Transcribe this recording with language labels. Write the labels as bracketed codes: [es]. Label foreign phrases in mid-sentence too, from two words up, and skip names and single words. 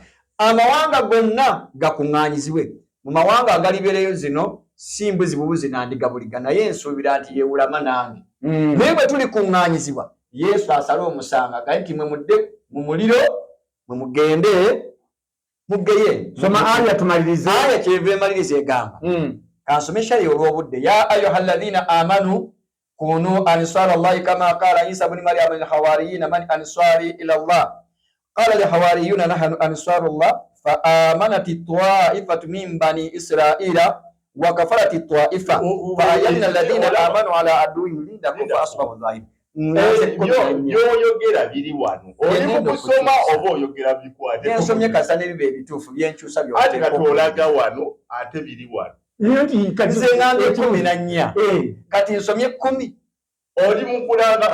[lg] Amawanga gonna gakuŋŋaanyizibwe mu mawanga agalibeereyo zino si mbuzi bubuzi na ndiga buliga naye ensuubira nti yeewulama nange naye bwe tuli kuŋŋaanyizibwa Yesu asala omusango agaye nti mwe mudde mu muliro mwe mugende mugeye. Soma aya tumalirize aya kyeva emaliriza egamba kansomesha yo olw'obudde ya [ar] أيها الذين آمنوا كونوا أنصار الله كما قال عيسى ابن مريم الحواريين من أنصاري إلى الله قال الحواريون نحن أنصار الله فآمنت طائفة من بني إسرائيل وكفرت طائفة فأيدنا الذين آمنوا على عدوهم لندكم فأصبحوا ظاهر. [lg] Yoyogera biri wano oli mu kusoma oba oyogera bikwate ensomye kasane bibe ebituufu byenkyusa ate katolaga wano ate biri wano nti kati nze nanga 14 kati nsomye 10 oli mukulanga